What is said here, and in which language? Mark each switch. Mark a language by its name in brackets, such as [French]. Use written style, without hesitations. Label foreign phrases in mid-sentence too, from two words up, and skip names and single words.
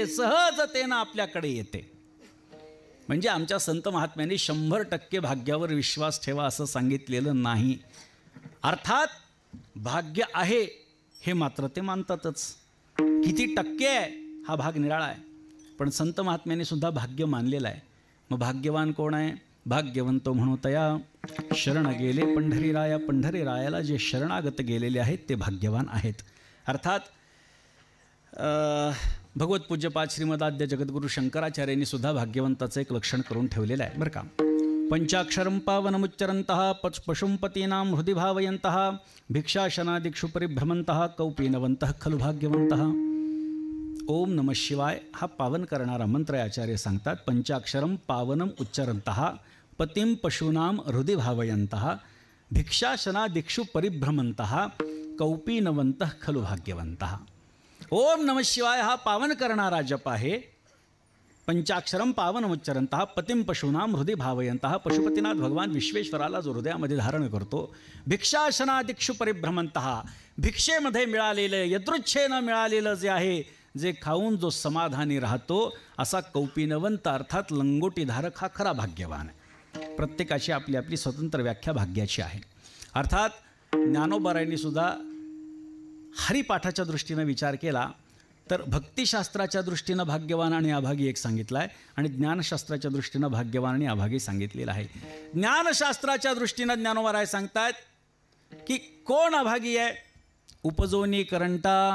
[Marathi] सहजतेनं आपल्याकडे येते म्हणजे आमच्या संत महात्म्यांनी 100% भाग्यावर विश्वास ठेवा असं सांगितलेलं नाही अर्थात भाग्य आहे हे मात्र ते मानतातच किती टक्के आहे हा भाग निराळा आहे पण संत महात्म्यांनी सुद्धा भाग्य मानलेलं आहे मग भाग्यवान कोण आहे भाग्यवंतो म्हणू तया शरण गेले पंढरी रायाला जे शरणागत गेलेले आहेत ते भाग्यवान आहेत अर्थात भगवत पूज्यपाद श्रीमदाद्य जगद्गुरू शंकराचार्यांनी सुद्धा भाग्यवंताचं एक लक्षण करून ठेवलेलं आहे बरं का [Sanskrit] पंचाक्षरं पावनमुच्चरन्तः पशुंपतीनां हृदि भावयन्तः भिक्षाशनादिक्षु परिभ्रमन्तः कौपीनवन्तः खलु भाग्यवन्तः ओम नमः शिवाय [Marathi] हा पावन करणारा मंत्र आचार्य सांगतात [Sanskrit] पंचाक्षरं पावनम उच्चरन्तः पतिं पशूनां हृदि भावयन्तः भिक्षाशनादिक्षु परिभ्रमन्तः कौपीनवन्तः खलु भाग्यवन्तः ओम नमः शिवाय [Marathi] हा पावन करणारा जप आहे [Sanskrit] पंचाक्षरं पावनमुच्चरन्तः पतिं पशूनां हृदि भावयन्तः [Marathi] पशुपतीनाथ भगवान विश्वेश्वराला जो हृदयामध्ये धारण करतो [Sanskrit] भिक्षाशनादिक्षु परिभ्रमन्तः [Marathi] भिक्षेमध्ये मिळालेलं यदृच्छेनं मिळालेलं जे आहे जे खाऊन जो समाधानी राहतो असा कौपीनवंत अर्थात लंगोटीधारक हा खरा भाग्यवान आहे प्रत्येकाची आपली आपली स्वतंत्र व्याख्या भाग्याची आहे अर्थात ज्ञानोबारायांनी सुद्धा हरिपाठाच्या दृष्टीनं विचार केला तर भक्तिशास्त्राच्या दृष्टीनं भाग्यवान आणि अभागी एक सांगितलं आहे आणि ज्ञानशास्त्राच्या दृष्टीनं भाग्यवान आणि अभागी सांगितलेलं आहे ज्ञानशास्त्राच्या दृष्टीनं ज्ञानोबाराय सांगतात की कोण अभागी आहे उपजोनी करंटा